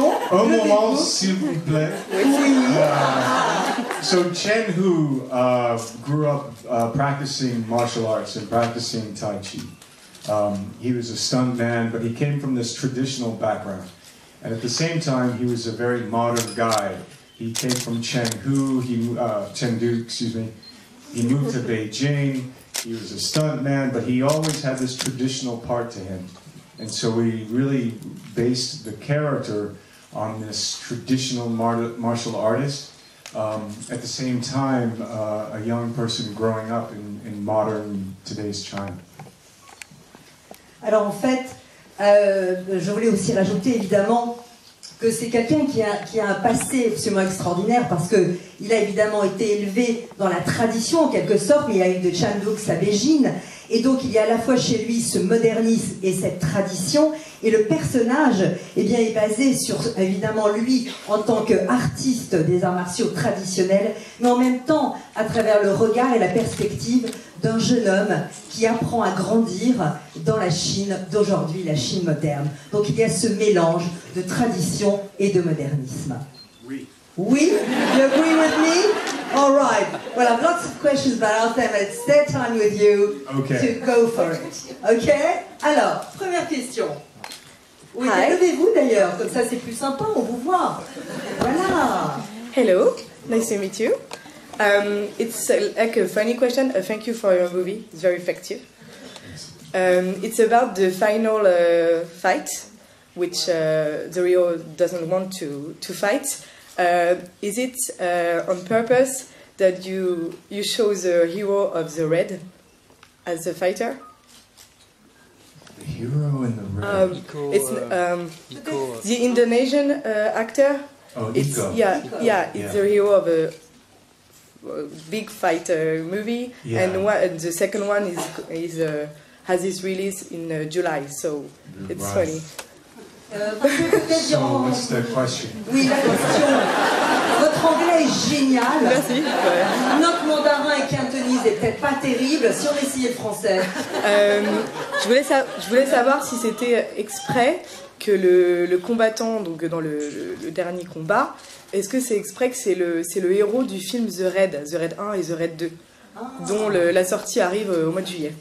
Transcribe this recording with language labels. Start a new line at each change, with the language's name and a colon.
French: Un moment, s'il vous plaît. Oui.
English: So Chen Hu grew up practicing martial arts and practicing Tai Chi. He was a stuntman, but he came from this traditional background. And at the same time, he was a very modern guy. He came from Chengdu, excuse me. He moved to Beijing. He was a stuntman, but he always had this traditional part to him. And so we really based the character on this traditional martial artist. At the same time, a young person growing up in modern today's China.
French: Alors en fait, je voulais aussi rajouter évidemment que c'est quelqu'un qui a un passé absolument extraordinaire parce qu'il a évidemment été élevé dans la tradition en quelque sorte, mais il a eu de Chanduk sa Beijing, et donc il y a à la fois chez lui ce modernisme et cette tradition, et le personnage eh bien, est basé sur évidemment lui en tant qu'artiste des arts martiaux traditionnels, mais en même temps à travers le regard et la perspective d'un jeune homme qui apprend à grandir dans la Chine d'aujourd'hui, la Chine moderne. Donc il y a ce mélange de tradition et de modernisme. Oui.
English: Oui? You agree with me? All right. Well, I have lots of questions, but I'll say it's their time with you to go for it. Okay?
French: Alors, première question. Oui, levez-vous d'ailleurs, comme ça c'est plus sympa, on vous voit. Voilà.
English: Hello, nice to meet you. It's like a funny question. Thank you for your movie. It's very effective. It's about the final fight, which the Rio doesn't want to fight. Is it on purpose that you show the hero of the red as a fighter? The hero in the red. It's the Indonesian actor. Oh, it's Nico. It's the hero of a big fighter movie, and the second one has its release in July, so it's funny. So what's the question?
French: Oui, la question. Votre anglais est génial. Merci. Notre mandarin et cantonese est peut-être pas terrible. Si on essayait le français. Je voulais savoir si c'était exprès que le combattant, donc dans le dernier combat, est-ce que c'est exprès que c'est le héros du film The Raid 1 et The Raid 2, dont la sortie arrive au mois de juillet?